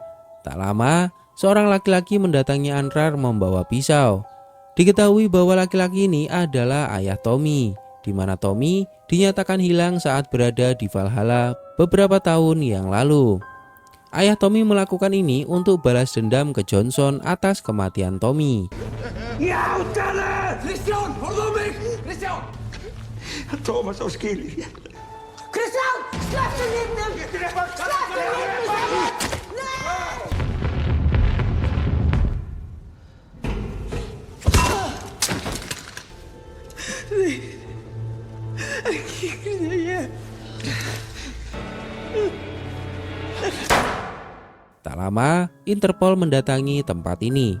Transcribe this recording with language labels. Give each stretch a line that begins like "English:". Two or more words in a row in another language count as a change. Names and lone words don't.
Indonesian: Tak lama, seorang laki-laki mendatangi Anrar membawa pisau. Diketahui bahwa laki-laki ini adalah ayah Tommy, di mana Tommy dinyatakan hilang saat berada di Valhalla beberapa tahun yang lalu. Ayah Tommy melakukan ini untuk balas dendam ke Johnson atas kematian Tommy.
Swedish: Christian, håll mig! Christian! Thomas har skilt. Christian! Släpp den linden! Släpp den linden! Nej!
Indonesian: Tak lama, Interpol mendatangi tempat ini.